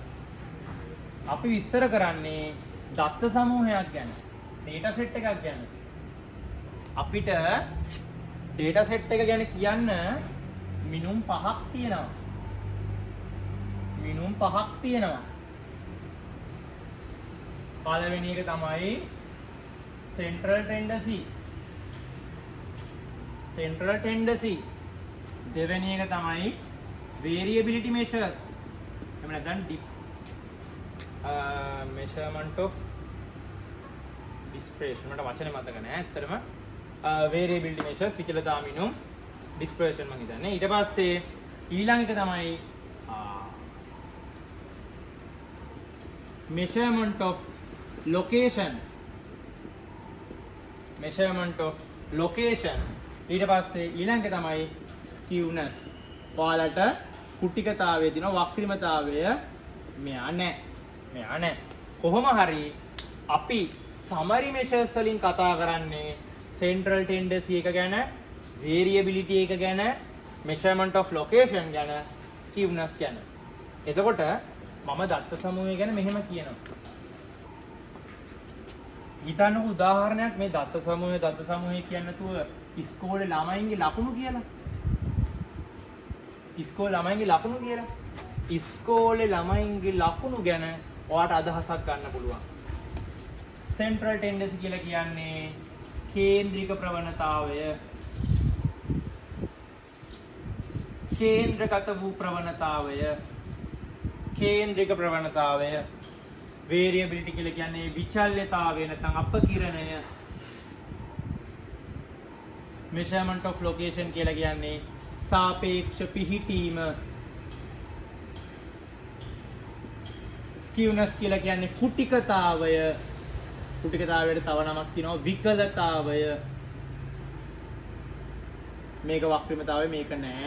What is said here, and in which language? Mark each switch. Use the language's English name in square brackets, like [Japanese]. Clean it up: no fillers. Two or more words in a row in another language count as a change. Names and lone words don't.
[Sinhala] අපි විස්තර කරන්නේ දත්ත සමූහයක් ගැන, data set එකක් ගැන. අපිට data set එක ගැන කියන්න මිනුම් පහක් තියෙනවා. පළවෙනි එක තමයි [English] central tendency. central tendency. [Sinhala] දෙවෙනි එක තමයි variability measures. එහෙම නැත්නම් [English] measurement of dispersion. [Sinhala] මට වචනේ මතක නැහැ. ඇත්තටම [English] variability measures [Sinhala] විචලතා මිනුම් dispersion මම හිතන්නේ. ඊට පස්සේ ඊළඟ එක තමයි [English] measurement of location. measurement of location. [Sinhala] ඊට පස්සේ ඊළඟ එක තමයි skewness. ඔයාලට කුටිකතාවයේ දින වක්‍රිමතාවය මෙයා නැහැ. කොහොම හරි අපි [English] summary measures [Sinhala] වලින් කතා කරන්නේ [English] central tendency [Sinhala] එක ගැන, variability එක ගැන, [English] measurement of location ගැන, skewness ගැන. [Sinhala] එතකොට මම දත්ත සමූහය ගැන මෙහෙම කියනවා. හිතන්නකො උදාහරණයක් මේ දත්ත සමූහය කියන්නේ නැතුව ඉස්කෝලේ ළමයින්ගේ ලකුණු කියලා. ඉස්කෝලේ ළමයින්ගේ ලකුණු ගැන ඔයාට අදහසක් ගන්න පුළුවන්. [English] central tendency [Sinhala] කියලා කියන්නේ කේන්ද්‍රික ප්‍රවණතාවය. කේන්ද්‍රගත වූ ප්‍රවණතාවය. variability කියලා කියන්නේ විචල්්‍යතාවය නැත්නම් අපකිරණය. [English] measurement of location [Sinhala] කියලා කියන්නේ සාපේක්ෂ පිහිටීම. skewness කියලා කියන්නේ කුටිකතාවය. කුටිකතාවයට තව නමක් තියෙනවා විකලතාවය. මේක වක්‍රිමතාවය, මේක නෑ.